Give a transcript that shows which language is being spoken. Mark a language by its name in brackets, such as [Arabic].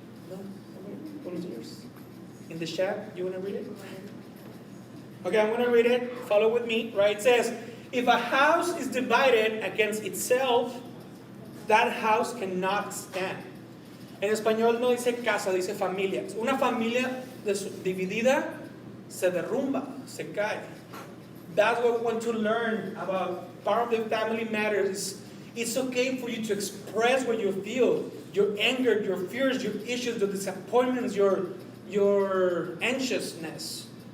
[English] No? Volunteers? In the chat, you want to read it? Okay, I'm going to read it. Follow with me. Right? It says, if a house is divided against itself, that house cannot stand. [Spanish] En español no dice casa, dice familia. Una familia dividida se derrumba, se cae. [English] That's what we want to learn about part of the family matters. It's okay for you to express what you feel, your anger, your fears, your issues, your disappointments, your anxiousness.